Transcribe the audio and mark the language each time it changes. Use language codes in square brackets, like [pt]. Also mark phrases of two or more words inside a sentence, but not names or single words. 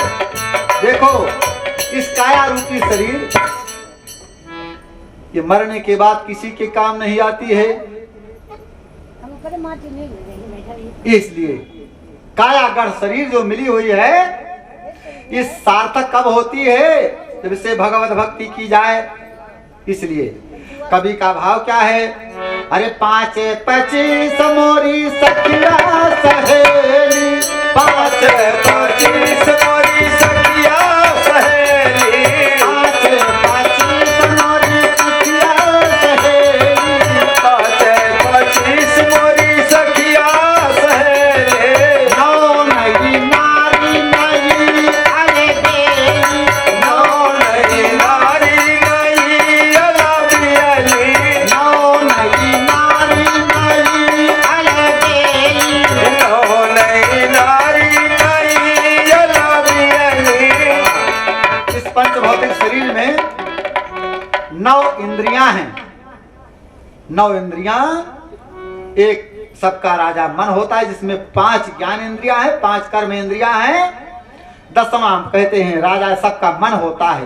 [hi] देखो इस काया रूपी शरीर ये मरने के बाद किसी के काम नहीं आती है। इसलिए कायागढ़ शरीर जो मिली हुई है, ये सार्थक कब होती है? जब इससे भगवत भक्ति की जाए। इसलिए कवि का भाव क्या है? अरे 5-25 मोरी सखिया सहेली, 5-25 मोरी सखिया सहेली, 5-25 मोरी सखिया सहेली, 5-25 मोरी सखिया सहेली। नौ नई नारी नई अरे बेली, नौ नई नारी नई अलबियली, नौ नई नारी नई अरे बेली। नौ नई नारी नई अलबियली। इस पंचभौतिक शरीर में 9 इंद्रियां हैं। 9 इंद्रियां, एक सबका राजा मन होता है जिसमें 5 ज्ञान इंद्रियां हैं, 5 कर्म इंद्रियां हैं, 10वां हम कहते हैं राजा सबका मन होता है।